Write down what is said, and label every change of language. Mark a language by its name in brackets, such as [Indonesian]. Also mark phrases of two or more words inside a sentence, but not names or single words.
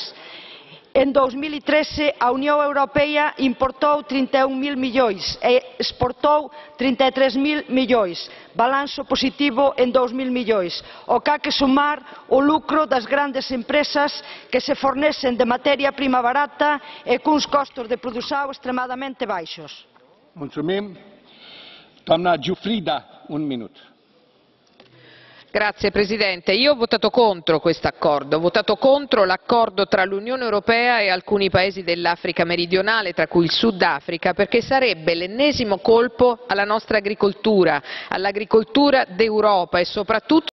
[Galician] En 2013, a Unión Europea importou 31.000 millóns e exportou 33.000 millóns. Balanzo positivo en 2.000 millóns. O que hai que sumar o lucro das grandes empresas que se fornecen de materia prima barata e cuns costos de produção extremadamente baixos. [Romanian] Mulțumim. Doamna Giuffrida, un minut. [Italian] Grazie Presidente, io ho votato contro questo accordo, ho votato contro l'accordo tra l'Unione Europea e alcuni paesi dell'Africa meridionale, tra cui il Sudafrica, perché sarebbe l'ennesimo colpo alla nostra agricoltura, all'agricoltura d'Europa e soprattutto